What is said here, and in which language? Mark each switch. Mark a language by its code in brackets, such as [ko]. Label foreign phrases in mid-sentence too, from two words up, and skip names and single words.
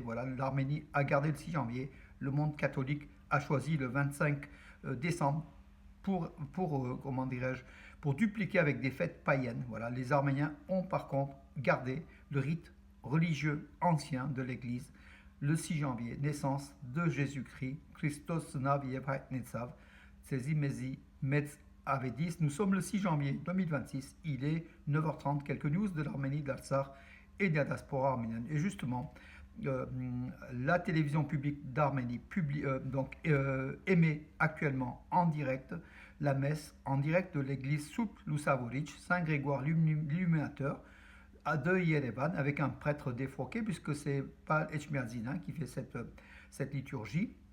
[fr] Voilà, l'Arménie a gardé le 6 janvier, le monde catholique a choisi le 25 décembre comment dirais-je, pour dupliquer avec des fêtes païennes. Voilà, les Arméniens ont par contre gardé le rite religieux ancien de l'Église, le 6 janvier, naissance de Jésus-Christ, [hy] Քրիստոս ծնավ և հայտնեցավ, ձեզի մեզի մեծ ավետիս. [fr] Nous sommes le 6 janvier 2026, il est 9h30, quelques news de l'Arménie, de l'Artsakh et de la diaspora arménienne. Et justement, la télévision publique d'Arménie émet actuellement en direct la messe en direct de l'église Souk Lusavoric, Saint-Grégoire l'Illuminateur de Yerevan, avec un prêtre défroqué, puisque c'est Pal Echmiadzin qui fait cette liturgie.